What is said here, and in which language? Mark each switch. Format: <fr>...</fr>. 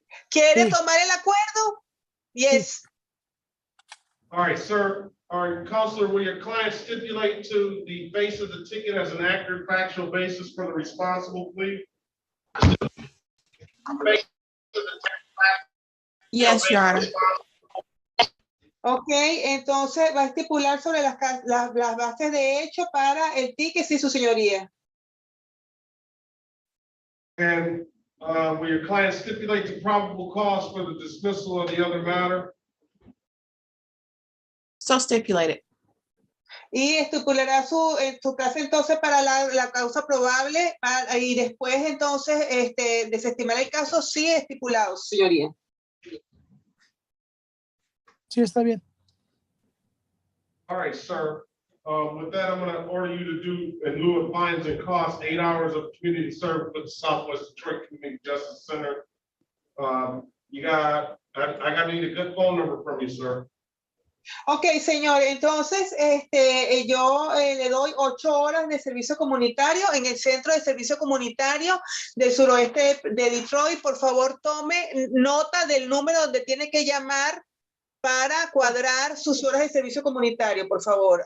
<es>¿Quiere tomar el acuerdo?</es> <en>Yes. All right, sir. All right, Counselor, will your client stipulate to the face of the ticket as an accurate factual basis for the responsible, please? Yes, Your Honor.</en> <es>Ok, entonces va a estipular sobre las bases de hecho para el ticket, sí, su señoría.</es> <en>And will your client stipulate the probable cause for the dismissal of the other matter? So stipulated.</en> <es>Y estipulará en su caso entonces para la causa probable, y después entonces desestimar el caso, sí estipulado, señoría. Sí, está bien.</es> <en>All right, sir. With that, I'm going to order you to do, in lieu of fines and costs, 8 hours of community service with the Southwest Detroit Community Justice Center. I need a good phone number from you, sir.</en> <es>Ok, señor, entonces yo le doy 8 horas de servicio comunitario en el Centro de Servicio Comunitario del suroeste de Detroit. Por favor, tome nota del número donde tiene que llamar para cuadrar sus horas de servicio comunitario, por favor.</es>